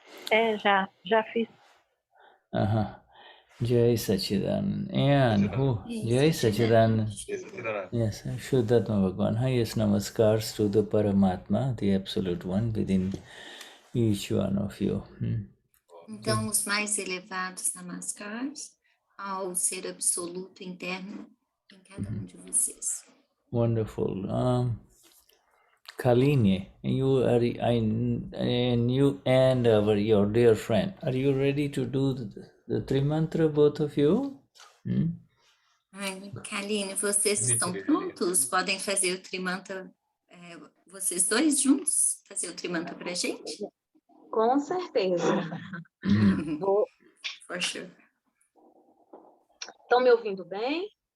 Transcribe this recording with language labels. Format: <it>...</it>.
<pt>Já fiz.</pt> <en>Jai Sachidan. And who? Jai Sachidan. Yes, Shuddhatma Bhagavan. Highest namaskars to the Paramatma, the Absolute One within each one of you.</en> <pt>Então, os mais elevados namaskars ao ser absoluto interno em cada um de vocês.</pt> <en>Wonderful. Kalini, you and your dear friend, are you ready to do the Trimantra, both of you?</en> <pt>Kaline, vocês estão prontos? Podem fazer o Trimantra, vocês dois juntos? Fazer o Trimantra pra gente? Com certeza.</pt> <en>For sure.</en> <pt>Estão me ouvindo bem?</pt>